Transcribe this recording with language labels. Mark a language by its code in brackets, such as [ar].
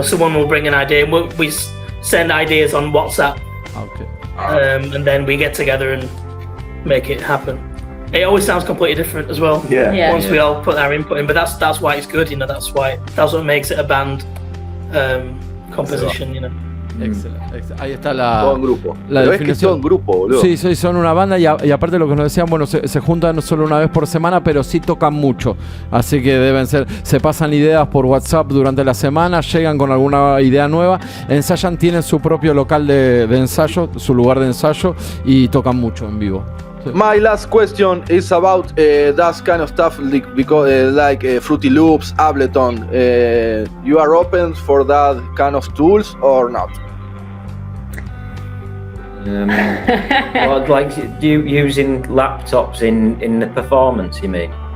[en] Someone will bring an idea and we send ideas on WhatsApp. Okay. And then we get together and make it happen. It always sounds completely different as well. Yeah. Once we all put our input in, but that's why it's good. That's what makes it a band composition. [es] Excelente. Ahí está todo en grupo. La Pero definición. Es que son grupo, boludo. Sí, son una banda y aparte de lo que nos decían, bueno, se juntan no solo una vez por semana, pero sí tocan mucho. Así que se pasan ideas por WhatsApp durante la semana, llegan con alguna idea nueva, ensayan, tienen su propio local de ensayo, su lugar de ensayo y tocan mucho en vivo. [en] My last question is about that kind of stuff, like Fruity Loops, Ableton. You are open for that kind of tools or not? Like using laptops in the performance, you mean?